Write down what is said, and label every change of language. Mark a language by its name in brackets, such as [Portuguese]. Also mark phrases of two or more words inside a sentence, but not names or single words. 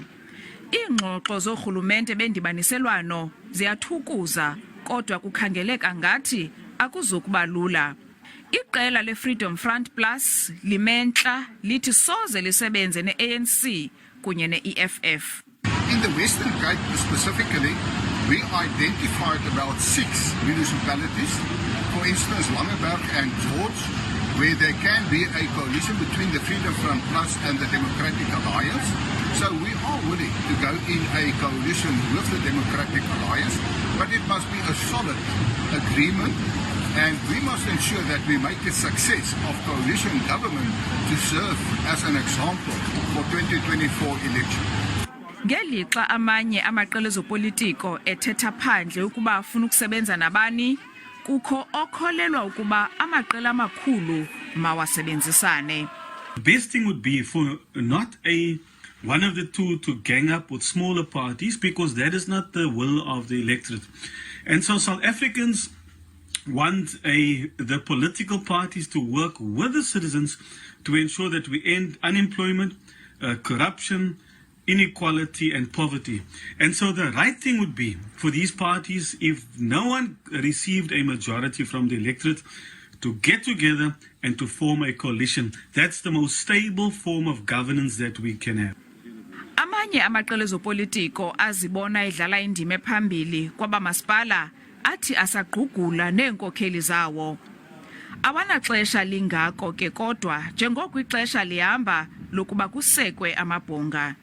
[Xhosa] Iingxoxo zorhulumente bendibaniselwano ziyathukuza, kodwa kukhangeleka ngathi akuzukuba lula. Iqela le-Freedom Front Plus limentla lithi soze lisebenze ne-ANC kunye ne-EFF. [English] In the Western Cape specifically, we identified about 6 municipalities, for instance Langeberg and George, where there can be a coalition between the Freedom Front Plus and the Democratic Alliance. So we are willing to go in a coalition with the Democratic Alliance, but it must be a solid agreement, and we must ensure that we make a success of coalition government to serve as an example for 2024 election. [Xhosa] Ngelixa amanye amaqela ezopolitiko ethetha phandle ukuba afuna ukusebenza nabani, kukho okholelwa ukuba amaqela amakhulu mawasebenzisane. [English] The best thing would be for not one of the two to gang up with smaller parties, because that is not the will of the electorate. And so South Africans want the political parties to work with the citizens to ensure that we end unemployment, corruption, inequality and poverty. And so the right thing would be for these parties, if no one received a majority from the electorate, to get together and to form a coalition. That's the most stable form of governance that we can have. [Xhosa] Amanye amaqela ezopolitiko azibona idlala indima ephambili kwabamasipala athi asagqugula neenkokheli zawo. Awanaxesha lingako ke kodwa njengoko ixesha lihamba lokuba kusekwe amabhunga.